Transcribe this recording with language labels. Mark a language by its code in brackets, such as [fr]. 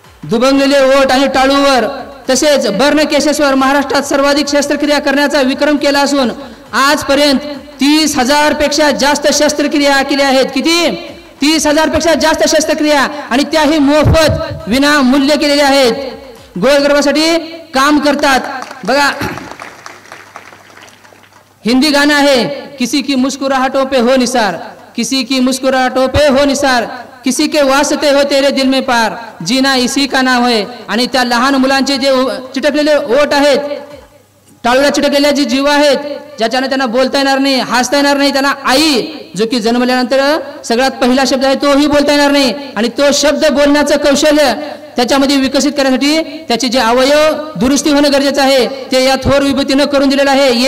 [mr] दुभंगलेले ओठ आणि टाळूवर तसेच बर्न केसेसवर महाराष्ट्रात सर्वाधिक शस्त्रक्रिया करण्याचा विक्रम केला असून आजपर्यंत 30,000 पेक्षा जास्त शस्त्रक्रिया केल्या आहेत. किती? 30,000 पेक्षा जास्त शस्त्रक्रिया, आणि त्याही मोफत विना मूल्य केलेल्या आहेत. गोळगर्भासाठी काम करतात. बघा, हिंदी गाणं आहे, [hi] किसी की मुस्कुराहटों पे हो निसार, किसी की मुस्कुराहटों पे हो निसार, किसी के वास्ते हो तेरे दिल में पार, जीना इसी का नाम है. [mr] आणि त्या लहान मुलांचे जे चिटकलेले ओठ आहेत, टाळूला चिटकलेल्या जी जीव आहेत, ज्याच्याने त्यांना बोलता येणार नाही, हसता येणार नाही, त्यांना आई जो की जन्मल्यानंतर सगळ्यात पहिला शब्द आहे तोही बोलता येणार नाही, आणि तो शब्द बोलण्याचं कौशल्य त्याच्यामध्ये विकसित करण्यासाठी त्याचे जे अवयव दुरुस्ती होणं गरजेचं आहे, ते या थोर विभूतीनं करून दिलेलं आहे.